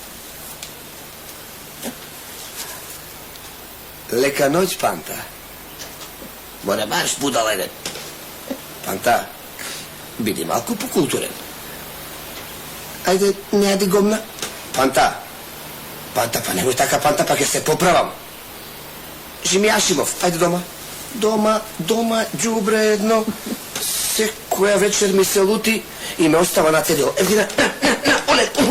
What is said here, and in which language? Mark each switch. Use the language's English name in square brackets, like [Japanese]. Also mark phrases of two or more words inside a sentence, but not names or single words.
[Macedonian] Лека ноќ, Панта. Море баш будал еден. Панта, биди малку покултурен. Ајде, не ади гомна. Панта, па немој така, Панта, па ќе се поправам. Жимјашимов, ајде дома. Дома, ѓубре едно. Секоја вечер ми се лути и ме остава на цедило. Ево на, оне.